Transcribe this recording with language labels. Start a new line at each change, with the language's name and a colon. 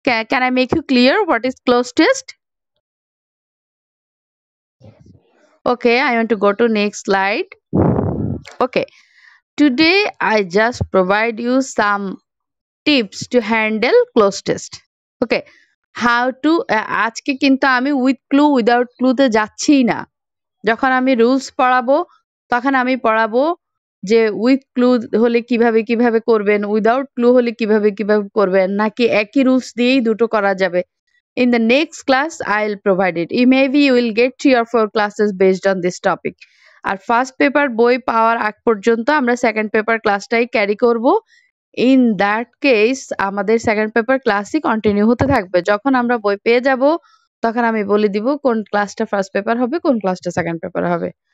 English: Can I make you clear what is close test? Okay, I want to go to next slide. Okay, today I just provide you some tips to handle close test. Okay, how to
Bangla: আজকে কিন্তু আমি with clue without ক্লুতে যাচ্ছি না। যখন আমি rules পড়াবো তখন আমি পড়াবো যে উইথ ক্লু হলে কিভাবে কিভাবে করবেন, উইদাউট ক্লু হলে কিভাবে কিভাবে করবেন, নাকি একই রুলস দিয়েই দুটো করা যাবে।
English: In the next class, I'll provide it. Maybe you will get 3 or 4 classes based on this topic.
Bangla: আর first paper বই পাওয়ার আগ পর্যন্ত আমরা সেকেন্ড পেপার ক্লাসটাই ক্যারি করব।
English: in that case
Bangla: আমাদের সেকেন্ড পেপার ক্লাসই কন্টিনিউ হতে থাকবে। যখন আমরা বই পেয়ে যাব তখন আমি বলে দিব কোন ক্লাসটা ফার্স্ট পেপার হবে, কোন ক্লাসটা সেকেন্ড পেপার হবে।